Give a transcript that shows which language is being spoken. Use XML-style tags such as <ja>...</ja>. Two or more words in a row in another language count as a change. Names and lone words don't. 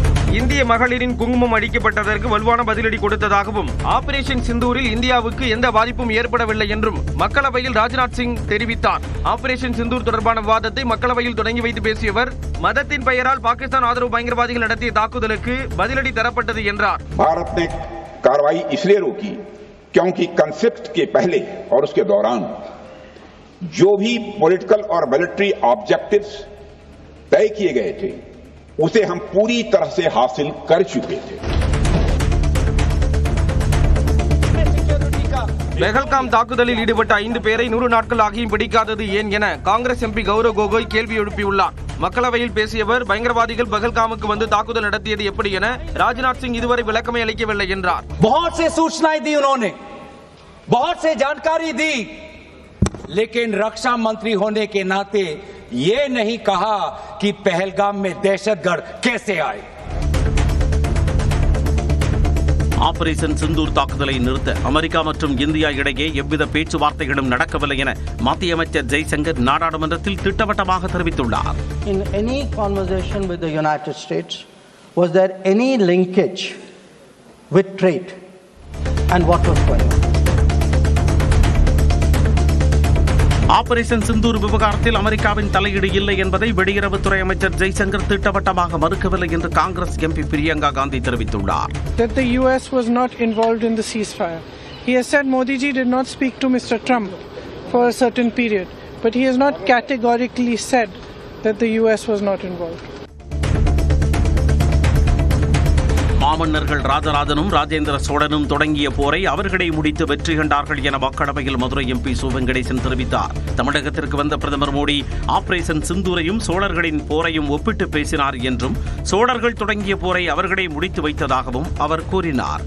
<ta>இந்திய மகளிரின் குங்குமம் அடிக்கப்பட்டதற்கு வலுவான பதிலடி கொடுத்ததாகவும் ஆபரேஷன் சிந்தூரில் இந்தியாவுக்கு எந்த பாதிப்பும் ஏற்படவில்லை என்றும் மக்களவையில் ராஜ்நாத் சிங் தெரிவித்தார். ஆபரேஷன் சிந்தூர் தொடர்பான விவாதத்தை மக்களவையில் தொடங்கி வைத்து பேசியவர் மதத்தின் பெயரால் பாகிஸ்தான் ஆதரவு பயங்கரவாதிகள் நடத்திய தாக்குதலுக்கு பதிலடி தரப்பட்டது என்றார்.</ta> <hi>भारत ने कार्रवाई इसलिए रोकी क्योंकि कॉन्फ्लिक्ट के पहले और उसके दौरान जो भी पॉलिटिकल और</hi> <en>military objectives</en> <hi>तय किए गए थे उसे हम पूरी तरह से हासिल कर चुके थे.</hi> <ta>பெஹல்காம் தாக்குதலில் ஈடுபட்ட 5 பேரை 100 நாட்கள் ஆகியும் பிடிக்காதது ஏன் என காங்கிரஸ் எம்பி கௌரவ் கோகோய் கேள்வி எழுப்பியுள்ளார். மக்களவையில் பேசியவர் பயங்கரவாதிகள் பெஹல்காமுக்கு வந்து தாக்குதல் நடத்தியது எப்படி என ராஜ்நாத் சிங் இதுவரை விளக்கமே அளிக்கவில்லை என்றார்.</ta> <hi>बहुत से सूचनाएं दी उन्होंने, बहुत से जानकारी दी, लेकिन रक्षा मंत्री होने के नाते ये नहीं कहा कि पहलगाम में दहशतगर्द कैसे आए.</hi> <ta>ஆபரேஷன் சிந்தூர் தாக்குதலை நிறுத்த அமெரிக்கா மற்றும் இந்தியா இடையே எவ்வித பேச்சுவார்த்தைகளும் நடக்கவில்லை என மத்திய அமைச்சர் ஜெய்சங்கர் நாடாளுமன்றத்தில் திட்டவட்டமாக தெரிவித்துள்ளார்.</ta> <en>In any conversation with the United States, was there any linkage with trade and what was going on?</en> <ta>ஆபரேஷன் சிந்தூர் விவகாரத்தில் அமெரிக்காவின் தலையீடு இல்லை என்பதை வெளியுறவுத்துறை அமைச்சர் ஜெய்சங்கர் திட்டவட்டமாக மறுக்கவில்லை என்று காங்கிரஸ் எம்பி பிரியங்கா காந்தி தெரிவித்துள்ளார்.</ta> <en>That the US was not involved in the ceasefire. He has said Modi ji did not speak to Mr. Trump for a certain period, but he has not categorically said that the US was not involved.</en> <ta>மாமன்னர்கள் ராஜராஜனும் ராஜேந்திர சோழனும் தொடங்கிய போரை அவர்களே முடித்து வெற்றி கண்டார்கள் என மக்களவையில் மதுரை எம்பி சு வெங்கடேசன் தெரிவித்தார். தமிழகத்திற்கு வந்த பிரதமர் மோடி ஆபரேஷன் சிந்தூரையும் சோழர்களின் போரையும் ஒப்பிட்டு பேசினார் என்றும் சோழர்கள் தொடங்கிய போரை அவர்களே முடித்து வைத்ததாகவும் அவர் கூறினார்.</ta>